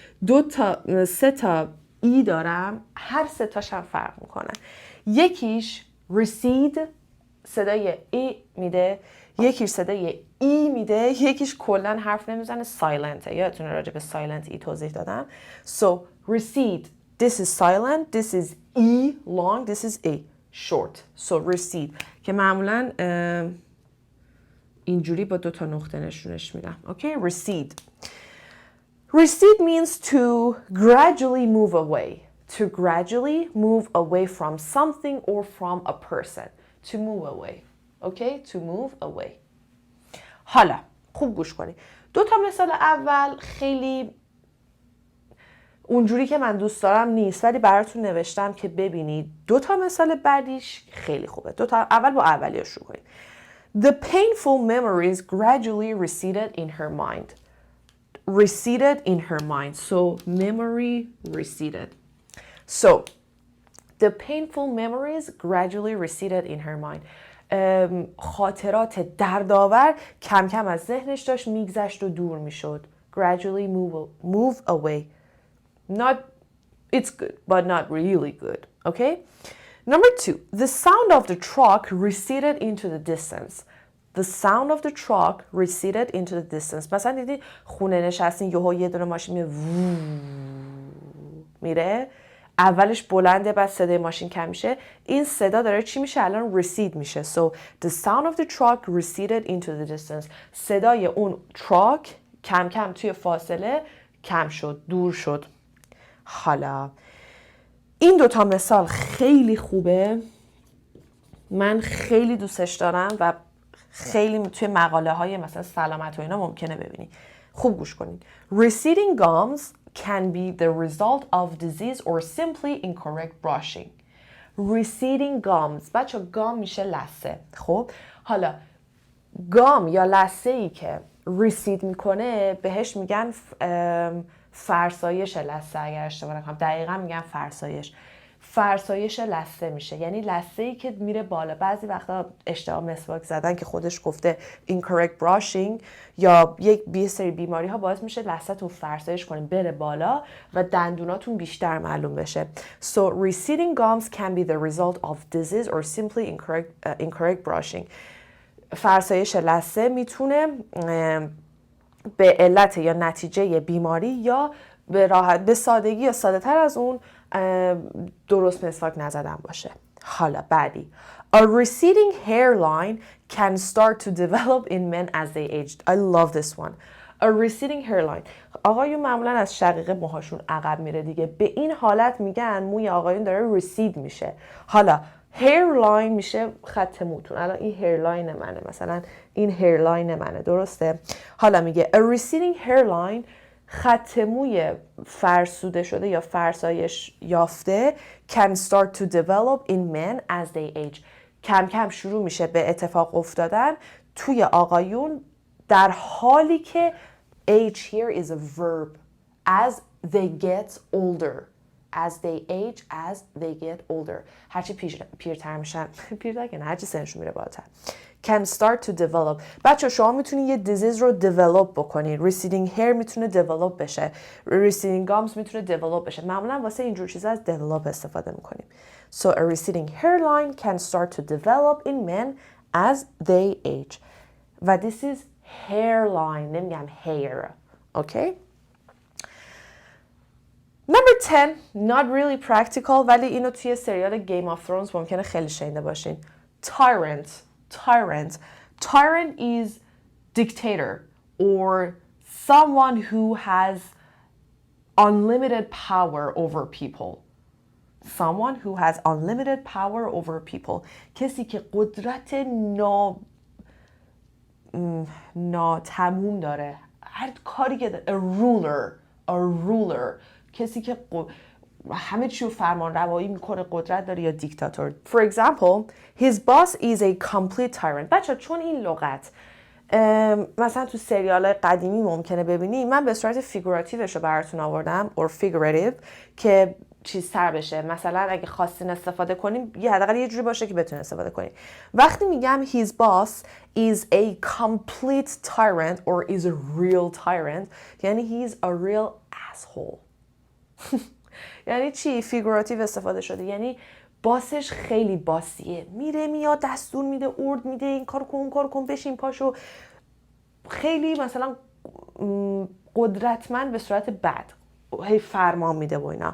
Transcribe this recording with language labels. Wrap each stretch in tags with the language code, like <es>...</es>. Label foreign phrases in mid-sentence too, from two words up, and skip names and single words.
<fa>3 تا ای دارم، هر 3 تاش هم فرق میکنن. یکیش recede صدای ای میده، یکیش صدای ای میده، یکیش کلن حرف نمیزنه، سایلنته. یادتونه راجع به سایلنت ای توضیح دادم.</fa> <en>So recede, this is silent, this is e long, this is a short. So recede</en> <fa>که معمولا اینجوری با 2 تا نقطه نشونش میدم.</fa> <en>Okay, recede. Recede means to gradually move away. To gradually move away from something or from a person. To move away. Okay? To move away.</en> <fa>حالا خوب گوش کنید. 2 تا مثال اول خیلی اونجوری که من دوست دارم نیست، ولی براتون نوشتم که ببینید. 2 تا مثال بعدیش خیلی خوبه. 2 تا اول با اولیه شروع کنید.</fa> <en>The painful memories gradually receded in her mind. Receded in her mind. So memory receded. So the painful memories gradually receded in her mind.</en> <fa>خاطرات دردآور کم کم از ذهنش داشت میگذشت و دور میشد.</fa> <en>Gradually move away. Not, it's good, but not really good. Okay? Number 2. The sound of the truck receded into the distance. The sound of the truck receded into the distance.</en> <fa>مثلا دیدی خونه نشستین یهو یه دونه ماشین میره، اولش بلنده بعد صدای ماشین کم میشه. این صدا داره چی میشه؟ الان recede میشه.</fa> <en>So the sound of the truck receded into the distance.</en> <fa>صدای اون تراک کم کم توی فاصله کم شد، دور شد. حالا این 2 تا مثال خیلی خوبه، من خیلی دوستش دارم و خیلی توی مقاله های مثلا سلامت و اینا ممکنه ببینی. خوب گوش کنید.</fa> <en>Receding gums can be the result of disease or simply incorrect brushing. Receding gums.</en> <fa>بچه گام میشه لثه. خب حالا گام یا لثه‌ای که ریسید میکنه بهش میگن فرسایش لثه، اگر اشتباه نکنم دقیقا میگن فرسایش لثه میشه، یعنی لثه‌ای که میره بالا. بعضی وقتا اشتباه مسواک زدن که خودش گفته</fa> <en>incorrect brushing</en> <fa>یا یک سری بیماری ها باعث میشه لثه‌تون فرسایش کنه بره بالا و دندوناتون بیشتر معلوم بشه.</fa> <en>So receding gums can be the result of disease or simply incorrect brushing.</en> <fa>فرسایش لثه میتونه به علت یا نتیجه بیماری یا به سادگی یا ساده تر از اون درست مسواک نزدن باشه. حالا بعدی.</fa> <en>A receding hairline can start to develop in men as they age. I love this one. A receding hairline.</en> <fa>آقایون معمولا از شقیقه موهاشون عقب میره دیگه. به این حالت میگن موی آقایون داره recede میشه. حالا hairline میشه خط موتون. الان این hairline منه، مثلا این hairline منه، درسته؟ حالا میگه</fa> <en>a receding hairline،</en> <fa>خط موی فرسوده شده یا فرسایش یافته</fa> <en>can start to develop in men as they age.</en> <fa>کم کم شروع میشه به اتفاق افتادن توی آقایون در حالی که</fa> <en>age here is a verb as they get older. As they age, as they get older.</en> <fa>هرچی پیرتر میشن، پیرتر که نه، هرچی سنشون میره بالاتر.</fa> <en>Can start to develop.</en> <fa>بچه شما میتونید یه دیزیز رو develop بکنید.</fa> <en>Receding hair</en> <fa>میتونه develop بشه.</fa> <en>Receding gums</en> <fa>میتونه develop بشه. معمولا واسه اینجور چیزا از develop استفاده میکنیم.</fa> <en>So a receding hairline can start to develop in men as they age. و this is hairline. نمیگم hair. Okay? Number 10, not really practical,</en> <fa>ولی اینو توی سریال Game of Thrones ممکنه خیلی شنیده باشین.</fa> <en>Tyrant is dictator or someone who has unlimited power over people. Someone who has unlimited power over people.</en> <fa>کسی که قدرت ناتموم داره. هر کاری که داره.</fa> <en>A ruler.</en> <fa>کسی که همه چیو فرمان روایی میکنه، قدرت داره، یا دیکتاتور.</fa> <en>For example, his boss is a complete tyrant.</en> <fa>بچه چون این لغت مثلا تو سریال قدیمی ممکنه ببینی، من به صورت فیگوراتیوش رو براتون آوردم</fa> <en>or figurative</en> <fa>که چیز تر بشه. مثلا اگه خواستین استفاده کنیم یه حداقل یه جوری باشه که بتونین استفاده کنیم. وقتی میگم</fa> <en>his boss is a complete tyrant or is a real tyrant، یعنی he is a real asshole.</en> <fa>یعنی چی؟ فیگوراتیو استفاده شده، یعنی باسش خیلی باسیه، میره میاد دستور میده، ارد میده، این کار کن اون کار کن، بشین پاشو، خیلی مثلا قدرتمند به صورت بد، هی فرمان میده و اینا.</fa>